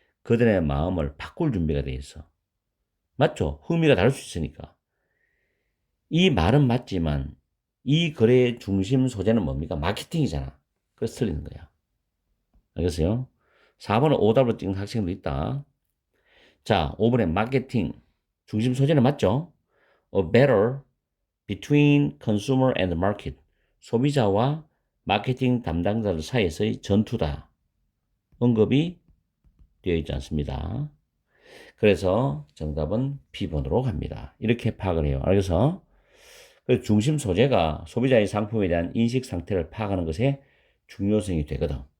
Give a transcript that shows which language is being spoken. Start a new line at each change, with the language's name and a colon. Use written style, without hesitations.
Korean: 그들의 마음을 바꿀 준비가 되어 있어. 맞죠? 흥미가 다를 수 있으니까. 이 말은 맞지만 이 글의 중심 소재는 뭡니까? 마케팅이잖아. 그래서 틀리는 거야. 알겠어요? 4번은 오답으로 찍은 학생도 있다. 자, 5번에 마케팅. 중심 소재는 맞죠?
English: A battle between consumer and market.
Korean: 소비자와 마케팅 담당자들 사이에서의 전투다. 언급이 되어 있지 않습니다. 그래서 정답은 B번으로 갑니다. 이렇게 파악을 해요. 그래서 그래서 중심 소재가 소비자의 상품에 대한 인식 상태를 파악하는 것에 중요성이 되거든.